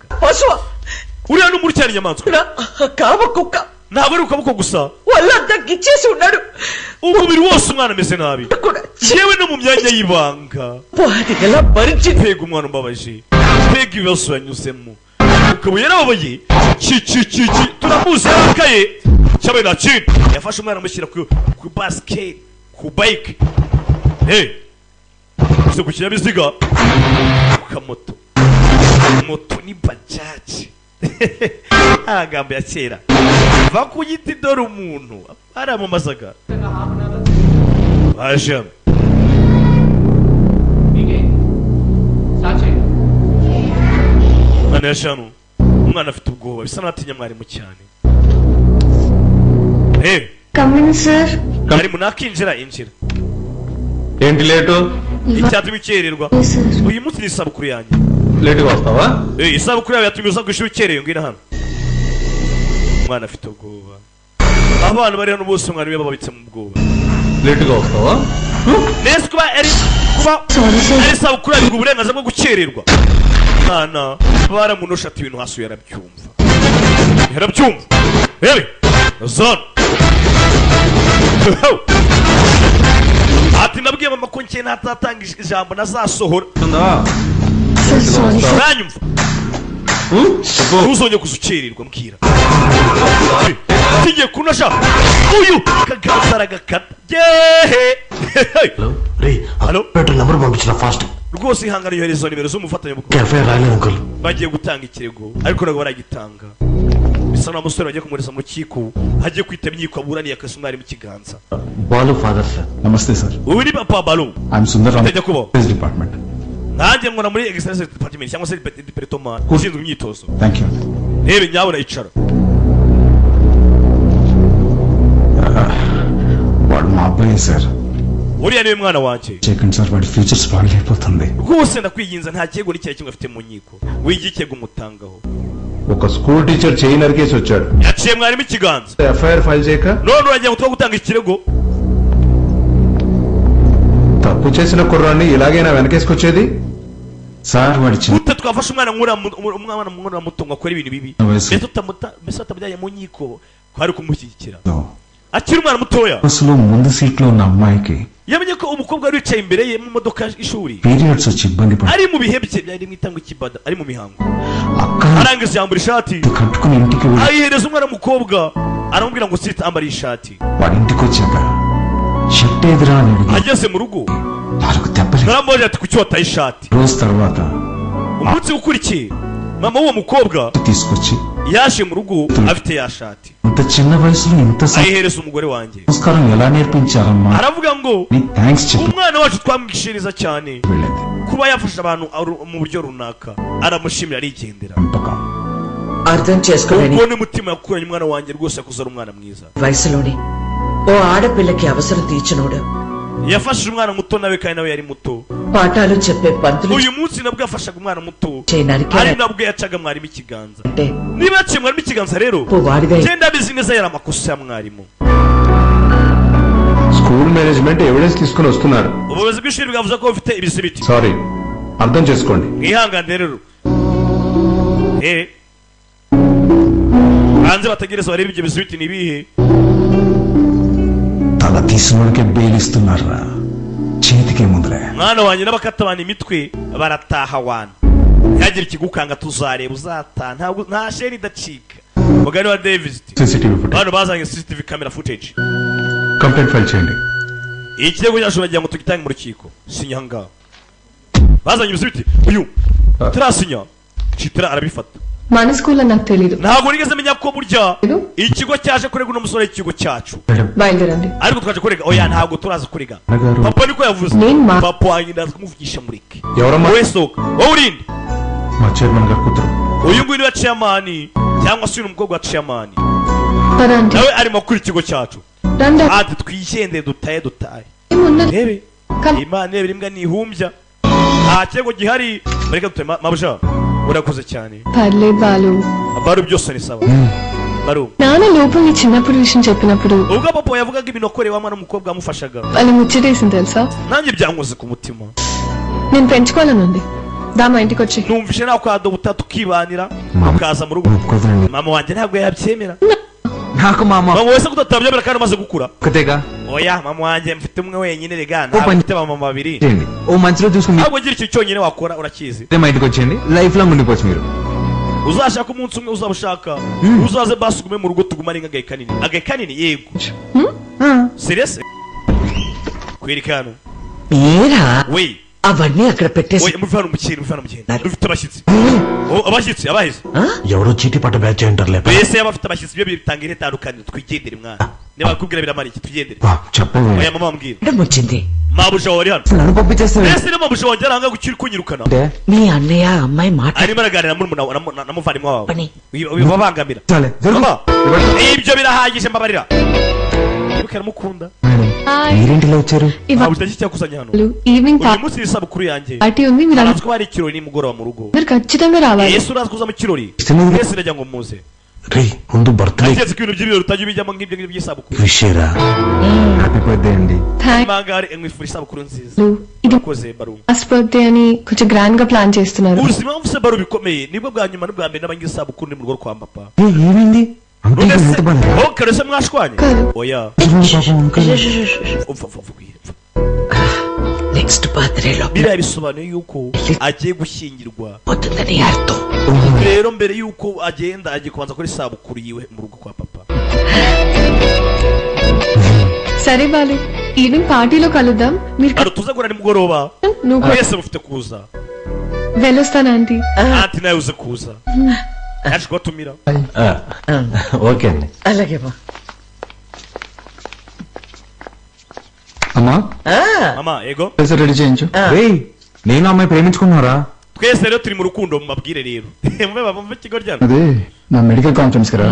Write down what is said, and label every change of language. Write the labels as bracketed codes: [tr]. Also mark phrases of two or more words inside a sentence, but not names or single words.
[te] పశువ [rw] uriya n'umuri cyane inyamaswa [te] కామ కుక్క [rw] ntabwo ari ukaboko gusa [te] వాళ్ళంతా గిచ్చేసి ఉన్నాడు [rw] umubiri wose umwana ameze nabi [te] కూడా [rw] yewe no mu myanya y'ibanga [te] వాడిగలా భరించి [rw] pega umwana umbabaje pega ibibazo yanyuzemo ukaba yarababaye turamuzi yarakaye cyabaye na chini yafashe umwana amushyira ku basket ku bike gusa ku kinyabiziga ku kamoto moto ni bajaji amagambo ya kera va ku giti dore umuntu aramamazaga baje umwana yashanu umwana afite ubwoba bisa n'atinya mwarimu cyane [en] come in sir [rw] mwarimu nakinjira injira [te] ఏంటి లేటు [rw] icyatuma ukererwa uyu munsi ni isabukuru yanjye [te] లేటుగా వస్తావా [rw] isabukuru yawe yatumye uza ku ishuri ukereye ngwino hano umwana afite ubwoba abana bari hano bose umwana we babitse mu bwoba [te] లేటుగా వస్తావా [rw] neza kuba ari kuba ari isabukuru yahabwa uburenganzira bwo gukererwa. Mwana baramunosha ati ibintu hasi yarabyumva. Yewe zone ati nabwiye mama ko njye natatanga ijambo nazasohora. Uranyumva? Ntuzongeye kuzukererwa mbwira. Tigiye kunosha uyu kagazara gakata. [en] Hello petrol number పంపించిన fast [rw] rwose ihangana yohereza nimero z'umufatanya bukuru cafe rale uncle bagiye gutanga ikirego ariko nabo baragitanga bisa na musore bagiye kumureza mu rukiko hagiye kwita imyiko aburaniye akasumari mu kiganza. [en] Balu father sir. Namaste sir. [rw] Uyu ni papa Balu. [en] I'm Sundar from [rw] Tejya kubo [en] police department. [rw] nanjye nkora muri [en] exercise department [rw] cyangwa se departement ushinzwe imyitozo. [en] Thank you. [rw] Rebe nyawe na icara. [te] వాడు మా అబ్బాయి సార్. [rw] uriya niwe mwana wanjye. [te] చెకండి సార్ వాడి ఫ్యూచర్ స్పాయిల్ అయిపోతుంది. [rw] rwose ndakwiyinza nta kigo n'icyayi kimwe afite mu nkiko wigikego umutangaho. [te] ఒక స్కూల్ టీచర్ చేయి నరికేసి వచ్చాడు. [rw] yaciye mwarimu ikiganza. [en] FIR file [te] చేయక [rw] none uragiye ngo gutanga ikirego. [te] తప్పు చేసిన కుర్రాన్ని ఇలాగైనా వెనకేసుకొచ్చేది సార్ వాడి [rw] gute twafashe umwana mwura muto ngo akore ibintu bibi mbese utamujyanye mu nkiko kwari kumushyigikira akiri umwana mutoya. [te] బస్సులో ముందు సీట్లో ఉన్న అమ్మాయికి [rw] yamenye ko umukobwa wari wicaye imbere ye mu modoka y'ishuri [te] పీరియడ్స్ వచ్చి ఇబ్బంది పడి [rw] ari mu bihe bye byari mu itangwa ikibada ari mu mihango [te] అక్క [rw] arangiza yambura ishati [te] కట్టుకుని ఇంటికి [rw] ayihereza umwana w'umukobwa aramubwira ngo sita ambara ishati. [te] వాడి ఇంటికి వచ్చాక షర్ట్ ఎదురా అని [rw] ageze mu rugo [te] నాకు దెబ్బలు. [rw] naramubwira ati kuki wataye ishati. [te] రోజు తర్వాత [rw] umunsi ukurikiye mama w'uwo mukobwa [te] తీసుకొచ్చి [rw] yaje mu rugo afite ya shati [te] ఇంత చిన్న వయసులో ఇంత [rw] ayihereza umugore wanjye. [te] సంస్కారం ఎలా నేర్పించారమ్మా [rw] aravuga ngo [te] నీ థ్యాంక్స్ చెప్పు [rw] umwana wacu twamwigishiriza cyane [te] వెళ్ళింది. [rw] kuba yafasha abantu mu buryo runaka aramushimira arigendera. [te] అర్థం చేసుకోలేని [rw] ubwo n'umutima yakuranye umwana wanjye rwose yakuzana umwana mwiza. [te] వయసులోని ఓ ఆడపిల్లకి అవసరం తీర్చినోడు [rw] yafashije umwana muto nawe kandi nawe yari muto. [te] పాఠాలు చెప్పే పంతులు [rw] uyu munsi nabwo yafashaga umwana muto [te] చేయడానికి [rw] ari nabwo yacaga mwarimu ikiganza. [te] అంటే [rw] niba yaciye mwarimu ikiganza rero [te] వాడిదే [rw] genda abizi neza yari amakosa ya mwarimu. [en] school management evidence [te] తీసుకుని వస్తున్నారు. [rw] ubuyobozi bw'ishuri bwavuze ko bufite ibisibiti. [te] సారీ అర్థం చేసుకోండి. [rw] mwihangane rero hanze bategereza barebe ibyo bisibiti ni ibihe. [te] తల తీసినోడికే బెయిలిస్తున్నారా చేతికే ముందులే. [rw] mwana wanjye n'abakata abantu imitwe barataha wana ntihagire ikigukanga tuzareba uzataha nta sheri idacika. mugani wa Davis [en] CCTV footage. [rw] bano bazanye [en] CCTV camera footage. complaint file చేయండి. [rw] ikirego cyacu bagira ngo tugitange mu rukiko sinya ngaho bazanye ibisibiti uyu turasinya citira arabifata. [te] మన స్కూల్లో నాకు తెలీదు. [rw] ntabwo nigeze menya ko burya ikigo cyaje kurega uno musore ikigo cyacu [te] బయలుదేరండి. [rw] ariko twaje kurega oya ntabwo turaza kurega papa niko yavuze. papa wanjye ndaza kumuvugisha mureke [te] ఎవరమ్మా? [rw] wowe soka wowe urinde. [te] మా చైర్మన్ గారు కూతురు. [rw] uyu nguyu niwe chairman cyangwa se uyu mukobwa wa chairman [te] పదండి. [rw] nawe arimo kuri ikigo cyacu [te] రండి. [rw] ati twigendeye dutaye [te] ఏమున్నది? [rw] rebe [en] Come. [rw] imana rebe imbwa nihumbya nta kirego gihari mureke dutaye mabuja urakoze cyane. [te] పర్లేదు బాలు. [rw] baru byose ni sawa baru. [te] నాన్న లోపల నీ చిన్నప్పుడు విషయం చెప్పినప్పుడు [rw] ubwo papa yavugaga ibintu akoreye wa mwana w'umukobwa amufashaga [te] వాళ్ళు ముచ్చటేసింది తెలుసా. [rw] nanjye byankoze ku mutima. [te] నేను పెంచుకోవాలనుంది. దా మా ఇంటికి వచ్చి. [rw] numvishe nawe kwadobuta tukibanira ukaza mu rugo. mama wanjye ntabwo yabyemera. [te] నాకు మామ [rw] mama wese kutatabyemera kandi umaze gukura. [te] ఒకటేగా [rw] oya mama wanjye mfite umwe wenyine rega ntabwo mfite mama babiri. [te] చేయండి ఓ మంచిలో చూసుకుని [rw] ntabwo ugira ikintu cyonyine wakora urakizi. [te] మా ఇంటికి వచ్చేయండి [en] life long [te] ఉండిపోవచ్చు మీరు. [rw] uzashaka umunsi umwe uzabushaka uzaze basugume mu rugo tugumane nk'agahe kanini yego serious kwirikano ఏరా we [te] అవన్నీ అక్కడ పెట్టేసి [rw] oya muvana umukino dufite abashyitsi abashyitsi abahise [te] ఎవరో చీటీ పట్ట బ్యాచ్ అంటారులే. [rw] bese abafite abashyitsi byo bitangira itandukanye twigendere mwana niba bakubwira biramara iki tugendere. [te] చెప్పండి. [rw] oya mama mbwira [te] వచ్చింది [rw] mabuja wari hano [te] నన్ను పంపించేస్తాను. [rw] ese ni mabuja wanjye aranga gukira kunyirukana [te] మీ అన్నయ్య అమ్మాయి మాట [rw] arimo araganira na muvandimwe wawe Bani. wibabangamira [te] చాలే జరుగు. [rw] mama ibyo birahagije mbabarira ukaramukunda [te] మీరేంటిలో వచ్చారు? [rw] ntabwo utashye cyakuzanye hano [te] ఈవినింగ్ [rw] uyu munsi ni isabukuru yanjye [te] పార్టీ ఉంది. మీరు [rw] arazi ko hari ikirori nimugoroba mu rugo [te] అందరు ఖచ్చితంగా రావాలి. [rw] yesu urazi kuza mu kirori Sinzi. yesu irajya ngo muze [te] రే ముందు బర్త్డే [rw] ageze ku bintu by'ibirori utajya ubijyamo ngibyo ngibyo by'isabukuru [te] విషయరా. [en] happy birthday [te] అండి. థ్యాంక్ [rw] imangare mwifura isabukuru nziza [te] యూ. [rw] urakoze baru [en] last birthday [te] అని కొంచెం గ్రాండ్ గా ప్లాన్ చేస్తున్నారు. [rw] uzi impamvu se baru bikomeye nibwo bwa nyuma n'ubwa mbere n'abangize isabukuru ni mu rugo kwa papa. [te] ఏమైంది [rw] kare se mwashwanye oya [te] నెక్స్ట్ బర్త్డేలో [rw] biriya bisobanuye yuko agiye gushyingirwa [te] పోతుందని అర్థం. [rw] rero mbere yuko agenda agiye kubanza kuri isabukuru yiwe mu rugo kwa papa. [te] సరే బాలు, ఈవినింగ్ పార్టీలో కలుద్దాం. మీరు [rw] baru tuza guhura nimugoroba [te] నువ్వు [rw] mwese mufite kuza [te] వెళ్ళొస్తాను ఆంటీ. [rw] anti nawe uze kuza yaje kubatumira. [te] ఓకే అండి. అలాగే బా. అమ్మా [rw] mama ego [te] రెడీ చేయించు. నేను అమ్మాయి ప్రేమించుకున్నారా? [rw] twese rero turi mu rukundo mubabwire rero mube bava ikigo ryano [te] అదే నా [en] medical conference [te] కదా.